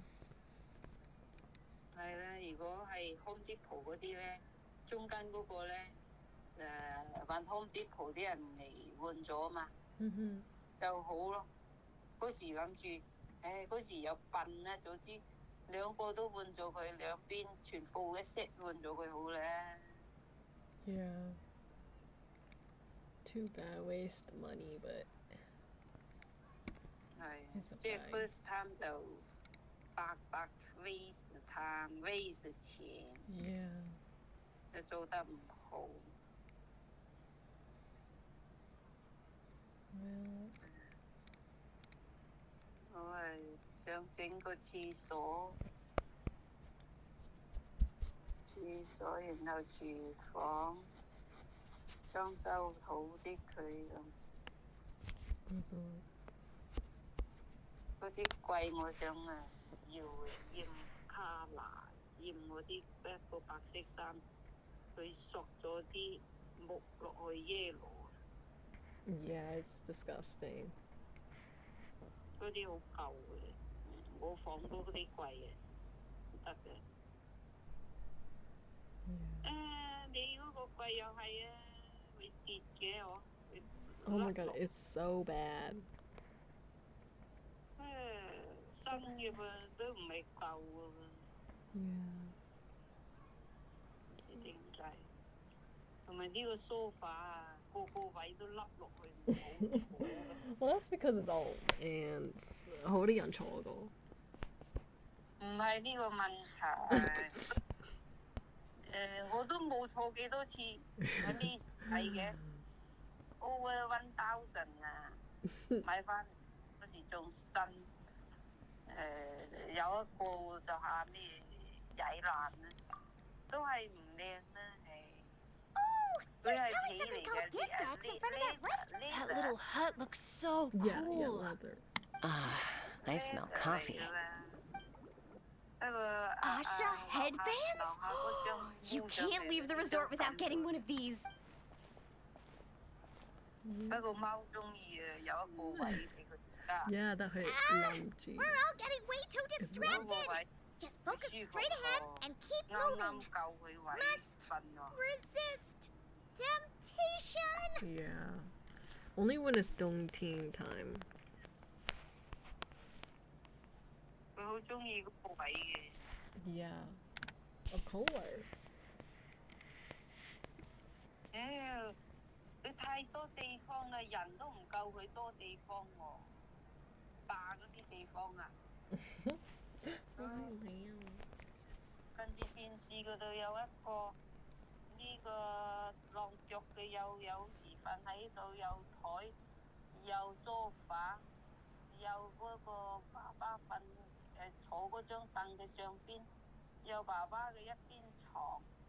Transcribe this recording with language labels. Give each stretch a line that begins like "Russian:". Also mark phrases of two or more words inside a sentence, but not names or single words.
Cantonese: 係啦，如果係 Home Depot 嗰啲咧，中間嗰個咧揾 Home Depot 啲人嚟換咗啊嘛。就好咯。嗰時諗住，嗰時又笨啦，早知兩個都換咗佢，兩邊全部嘅 set 換咗佢好咧。
English: Yeah. Too bad, waste money, but.
Cantonese: 係，即係
English: first time
Cantonese: 就白
English: waste time waste
Cantonese: 錢。
English: Yeah.
Cantonese: 就做得唔好。我係想整個廁所，然後廚房裝修好啲佢咁。嗰啲櫃我想要染卡拿，染嗰啲一個白色衫，佢索咗啲木落去 yellow。
English: Yeah, it's disgusting.
Cantonese: 嗰啲好舊嘅，我放嗰啲櫃嘅，唔得嘅。你嗰個櫃又係啊，會跌嘅嗬。
English: Oh my god, it's so bad.
Cantonese: 新嘅噃，都唔係舊嘅噃。
English: Yeah.
Cantonese: 唔知點解。同埋呢個 sofa 啊，個位都凹落去，唔好坐。
English: Well, that's because it's old and
Cantonese: 好啲人坐過。唔係呢個問題。我都冇坐幾多次，喺呢係嘅。Over 1000啊，買翻嗰時仲新。有一個就下咩曳爛啦，都係唔靚啦，佢係皮嚟嘅。
English: That little hut looks so cool. Yeah, leather. I smell coffee. Asha headbands? You can't leave the resort without getting one of these.
Cantonese: 不過貓中意有一個位俾佢加。
English: Yeah, that hurt. We're all getting way too distracted. Just focus straight ahead and keep moving. Must resist temptation. Yeah. Only when it's Dongting time.
Cantonese: 佢好中意嗰個位嘅。
English: Yeah. Of course.
Cantonese: 佢太多地方啦，人都唔夠佢多地方喎。霸嗰啲地方啊。跟住電視嗰度有一個呢個晾腳嘅，有時瞓喺度，有台，有梳化，有嗰個爸爸坐嗰張凳嘅上邊，有爸爸嘅一邊床。